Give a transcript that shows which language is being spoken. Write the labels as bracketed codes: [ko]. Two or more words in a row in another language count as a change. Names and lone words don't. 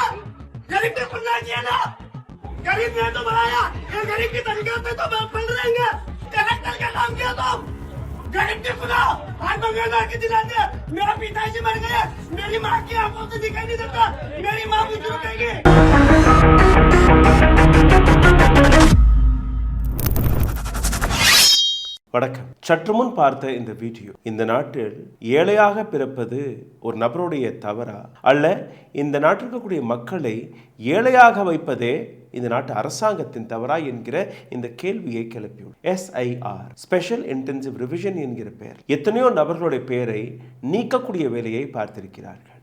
[hi] गरीब को सुनना चाहिए ना? गरीब ने तो बनाया, ये गरीब की तनख्वाह पे तो पढ़ रहेंगे। कलेक्टर का काम किया तो गरीब की सुना, आज मंगलवार के दिन आते मेरा पिताजी मर गए, मेरी माँ की आंखों से दिखाई नहीं देता, मेरी माँ मुझे रुकेगी। [ta] வணக்கம். சற்று முன் பார்த்த இந்த வீடியோ, இந்த நாட்டில் ஏழையாக பிறப்பது ஒரு நபருடைய தவறா, அல்ல இந்த நாட்டில் இருக்கக்கூடிய மக்களை ஏழையாக வைப்பதே இந்த நாட்டு அரசாங்கத்தின் தவறா என்கிற இந்த கேள்வியை கிளப்பியும் SIR [en] special intensive revision [ta] என்கிற பெயர் எத்தனையோ நபர்களுடைய பெயரை நீக்கக்கூடிய வேலையை பார்த்திருக்கிறார்கள்.